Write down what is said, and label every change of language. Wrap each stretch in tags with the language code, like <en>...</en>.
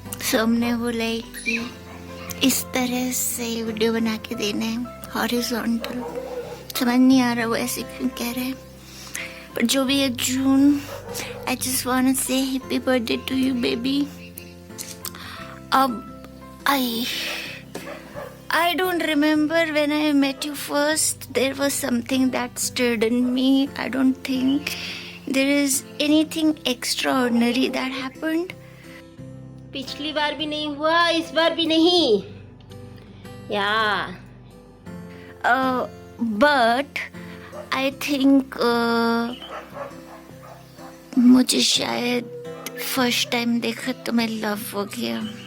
<hi>सबने बोला कि इस तरह से वीडियो बना के देना है, हॉरिजॉन्टल. समझ नहीं आ रहा वो ऐसे क्यों कह रहे हैं, पर जो भी है जून,</hi> <en>I just want to say happy birthday to you baby. अब I don't remember when I met you first. There was something that stirred in me. I don't think there is anything extraordinary that happened.</en> <hi>पिछली बार भी नहीं हुआ, इस बार भी नहीं.</hi> <en>Yeah. But I think</en> <hi>मुझे शायद फर्स्ट टाइम देखा तो मैं लव हो गया.</hi>